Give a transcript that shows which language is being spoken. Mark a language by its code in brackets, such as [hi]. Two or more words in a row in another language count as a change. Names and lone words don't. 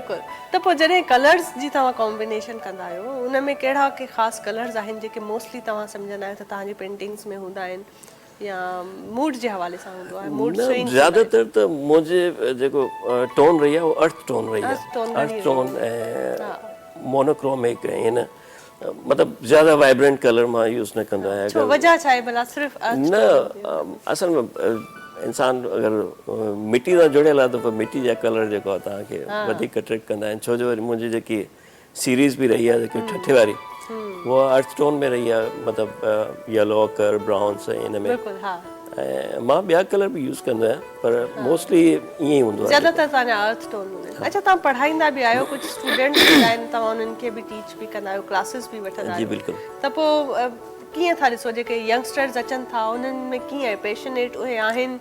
[sd] बिल्कुलु त पोइ जॾहिं कलर्स जी तव्हां कॉम्बिनेशन कंदा आहियो उन में कहिड़ा के ख़ासि कलर्स आहिनि जेके मोस्टली तव्हां सम्झंदा आहियो त तव्हांजी पेंटिंग्स में हूंदा आहिनि या मूड जे हवाले सां हूंदो आहे मूड न, स्विंग ज़्यादातर त मुंहिंजे जेको टोन रही आहे उहो [en] earth tone [sd] रही [en] Earth tone [sd] आहे रही [en] earth tone [sd] ऐं मोनोक्रोमिक ऐं न मतिलबु ज़्यादा [en] vibrant colour [sd] मां यूज़ न कंदो आहियां छो वजह छा आहे भला सिर्फ़ु न असल में इंसान अगरि मिटी सां जुड़ियल आहे त पोइ मिटी जा कलर जेको आहे तव्हांखे वधीक अट्रैक्ट कंदा आहिनि छो जो वरी मुंहिंजी जेकी सीरीज़ बि रही आहे जेकी ठठे वारी उहा [en] earth tone [sd] में रही आहे मतिलबु येलो कर ब्राउन्स ऐं इन में बिल्कुलु हा ऐं मां ॿिया कलर बि यूज़ कंदो आहियां पर मोस्टली ईअं ई हूंदो आहे ज़्यादातर तव्हांजा [en] earth tone [sd] हूंदा आहिनि अच्छा तव्हां पढ़ाईंदा बि आहियो कुझु स्टूडेंट्स हूंदा आहिनि तव्हां उन्हनि खे बि टीच बि कंदा आहियो क्लासिस बि वठंदा जी आहियो बिल्कुलु त पोइ कीअं था ॾिसो जेके यंगस्टर्स अचनि था उन्हनि में कीअं आहे पैशनेट उहे आहिनि